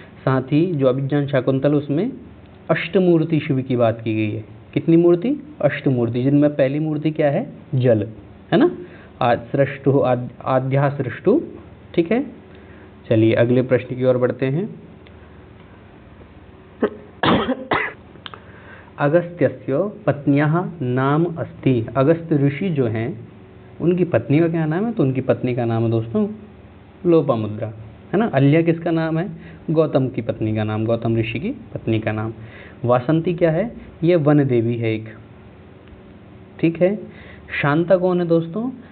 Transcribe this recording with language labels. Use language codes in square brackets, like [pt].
[hi] साथ ही जो अभिज्ञान शाकुंतल उसमें अष्टमूर्ति शिव की बात की गई है। कितनी मूर्ति? अष्टमूर्ति, जिनमें पहली मूर्ति क्या है? जल, है ना। सृष्टु आद्या सृष्टु। ठीक है, चलिए अगले प्रश्न की ओर बढ़ते हैं। [sa] अगस्त्यस्य पत्न्याः नाम अस्ति। [hi] अगस्त्य ऋषि जो हैं उनकी पत्नी का क्या नाम है? तो उनकी पत्नी का नाम है दोस्तों लोपामुद्रा, है ना। अल्या किसका नाम है? गौतम की पत्नी का नाम, गौतम ऋषि की पत्नी का नाम। वासंती क्या है? ये वन देवी है एक। ठीक है, शांता कौन है दोस्तों?